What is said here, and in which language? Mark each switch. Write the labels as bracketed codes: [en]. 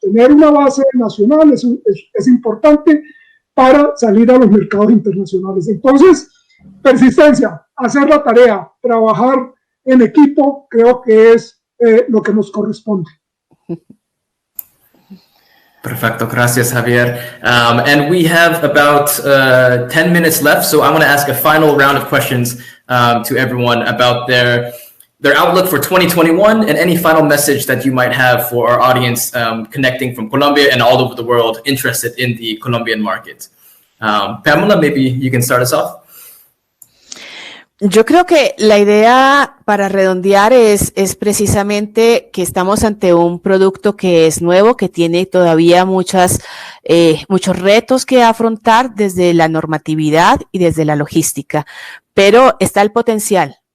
[es] Tener una base nacional es importante para salir a los mercados internacionales. Entonces, persistencia, hacer la tarea, trabajar en equipo, creo que es lo que nos corresponde. Perfecto, gracias, Javier. [en] And we have about 10 minutes left, so I want to ask a final round of questions to everyone about their outlook for 2021 and any final message that you might have for our audience connecting from Colombia and all over the world interested in the Colombian market. Pamela, maybe you can start us off. [es] Yo creo que la idea para redondear es precisamente que estamos ante un producto que es nuevo, que tiene todavía muchos retos que afrontar desde la normatividad y desde la logística, pero está el potencial.